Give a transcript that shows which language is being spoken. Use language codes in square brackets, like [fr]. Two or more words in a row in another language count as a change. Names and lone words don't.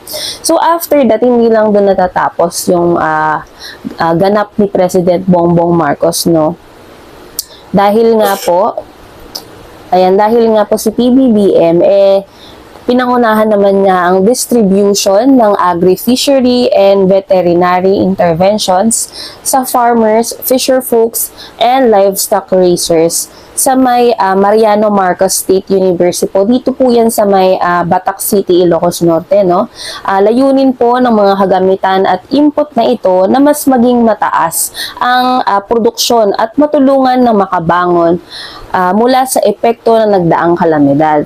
[en] So, after that, [tl] hindi lang doon natatapos yung ganap ni President Bongbong Marcos, Dahil nga po si PBBM, pinangunahan naman niya ang distribution ng [en] agri-fishery and veterinary interventions [tl] sa [en] farmers, fisher folks, and livestock raisers [tl] sa may Mariano Marcos State University po. Dito po yan sa may Batac City, Ilocos Norte, layunin po ng mga kagamitan at input na ito na mas maging mataas ang produksyon at matulungan na makabangon mula sa epekto na nagdaang kalamidad.